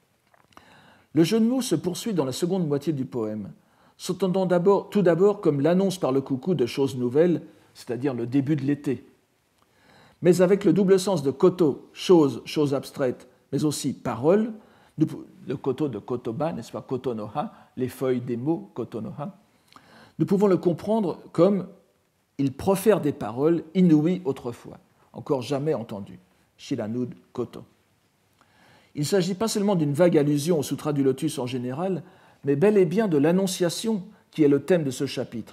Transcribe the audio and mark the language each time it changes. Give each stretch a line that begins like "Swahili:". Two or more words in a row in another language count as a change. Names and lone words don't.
French: Le jeu de mots se poursuit dans la seconde moitié du poème, s'entendant tout d'abord comme l'annonce par le coucou de choses nouvelles, c'est-à-dire le début de l'été. Mais avec le double sens de koto, chose abstraite, mais aussi parole, le koto de kotoba, n'est-ce pas,
Japanese: 言の葉,
French: les feuilles des mots,
Japanese: 言の葉,
French: nous pouvons le comprendre comme il profère des paroles inouïes autrefois, encore jamais entendues,
Japanese: 知らぬこと.
French: Il ne s'agit pas seulement d'une vague allusion au Sutra du Lotus en général, mais bel et bien de l'Annonciation qui est le thème de ce chapitre.